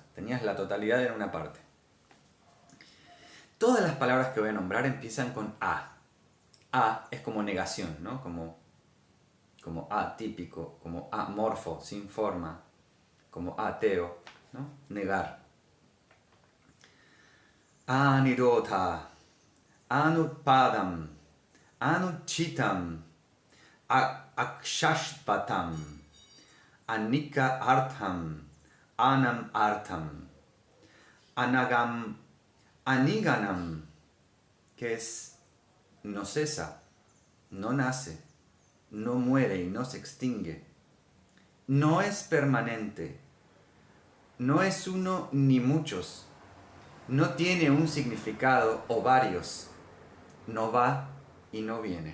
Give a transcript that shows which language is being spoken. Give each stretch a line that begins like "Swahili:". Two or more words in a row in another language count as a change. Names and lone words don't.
Spanish: Tenías la totalidad en una parte. Todas las palabras que voy a nombrar empiezan con A. A es como negación, ¿no? Como atípico, como amorfo, sin forma, como ateo, ¿no? Negar.
Sanskrit: अनिरोध अनुत्पादम् अनुचितम् अक्षश्वतम् अनिक अर्थम् अनम् अर्थम् अनिगनम्,
Spanish: que es no cesa, no nace, no muere y no se extingue, no es permanente, no es uno ni muchos, no tiene un significado o varios, no va y no viene.